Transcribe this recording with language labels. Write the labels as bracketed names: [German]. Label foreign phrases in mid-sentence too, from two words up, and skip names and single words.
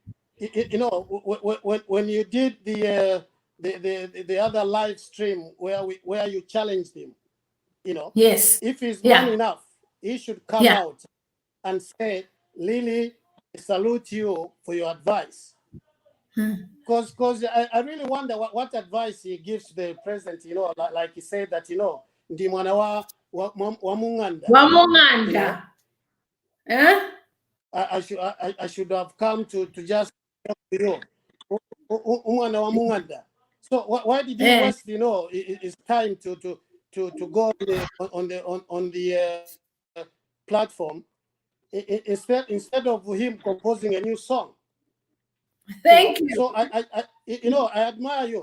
[English] When you did the other live stream where you challenged him, Yes. if he's man Yeah. enough, he should come Yeah. out and say, Lily, I salute you for your advice. Because I really wonder what advice he gives to the president, like he said that, [Nyanja] ndi mwana wa munganda. Wamunganda. [English] Huh? I should have come to just talk to you. [Bemba] Umwana wa munganda. [English] So why did he waste, his time to go on the platform, instead of him composing a new song? Thank you. So I admire you.